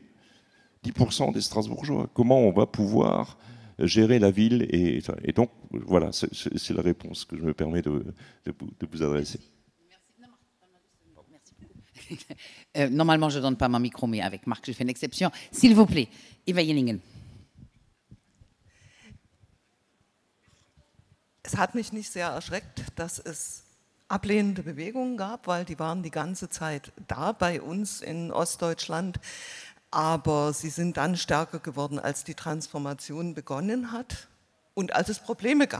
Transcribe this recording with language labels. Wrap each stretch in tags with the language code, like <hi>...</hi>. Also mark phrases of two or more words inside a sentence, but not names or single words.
<fr>10% des Strasbourgeois. Comment on va pouvoir gérer la ville? Et donc, voilà, c'est la réponse que je me permets de vous adresser. Normalement, je ne donne pas mon micro, mais avec Marc, je fais une exception. S'il vous plaît, Eva Jenningen.</fr> <de>Es hat mich nicht sehr erschreckt, dass es ablehnende Bewegungen gab, weil die waren die ganze Zeit da bei uns in Ostdeutschland. Aber sie sind dann stärker geworden, als die Transformation begonnen hat und als es Probleme gab.</de>